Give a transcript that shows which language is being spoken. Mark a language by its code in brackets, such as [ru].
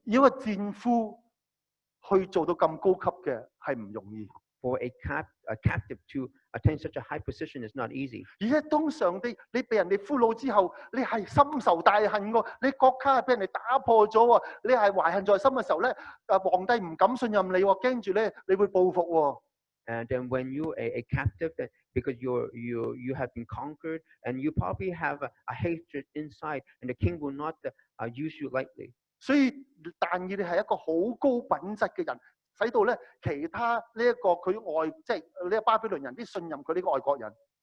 [yue] 要個戰夫去做到咁高級嘅係唔容易。 [en] For a captive to attain such a high position is not easy. [yue] 而且通常你被人哋俘虜之後，你係深仇大恨喎，你國家係俾人哋打破咗喎，你係懷恨在心嘅時候咧，皇帝唔敢信任你喎，驚住咧你會報復喎。 [en] And then when you a captive, because you have been conquered, and you probably have a hatred inside, and the king will not use you lightly. [yue] 所以但以理係一個好高品質嘅人，使到咧其他呢一個佢即係呢個巴比倫人啲信任佢呢個外國人。